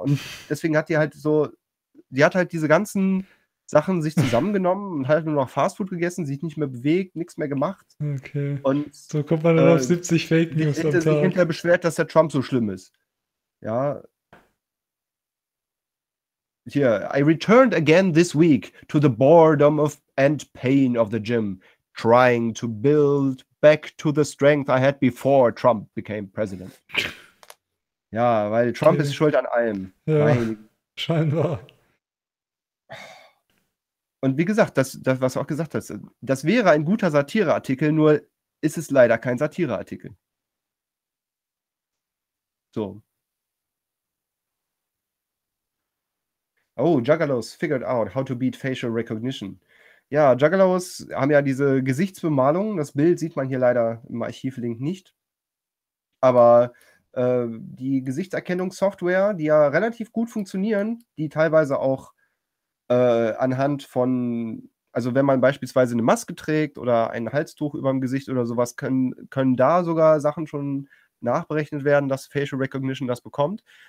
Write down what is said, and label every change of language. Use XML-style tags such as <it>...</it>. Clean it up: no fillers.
<de>Und deswegen hat die halt so, die hat halt diese ganzen Sachen sich zusammengenommen und halt nur noch Fastfood gegessen, sich nicht mehr bewegt, nichts mehr gemacht. Okay, und so kommt man dann auf 70 Fake News am Tag. Sich hinterher beschwert, dass der Trump so schlimm ist, ja.</de> <en>Hier, I returned again this week to the boredom of and pain of the gym, trying to build back to the strength I had before Trump became president.</en> <de>Ja, weil Trump ist schuld an allem. Ja, scheinbar. Und wie gesagt, das, was du auch gesagt hast, das wäre ein guter Satireartikel, nur ist es leider kein Satireartikel. So.</de> <en>Oh, Juggalos figured out how to beat facial recognition.</en> <de>Ja, Juggalos haben ja diese Gesichtsbemalung. Das Bild sieht man hier leider im Archivlink nicht. Aber die Gesichtserkennungssoftware, die ja relativ gut funktionieren, die teilweise auch anhand von, also wenn man beispielsweise eine Maske trägt oder ein Halstuch über dem Gesicht oder sowas, können da sogar Sachen schon nachberechnet werden, dass Facial Recognition das bekommt.</de>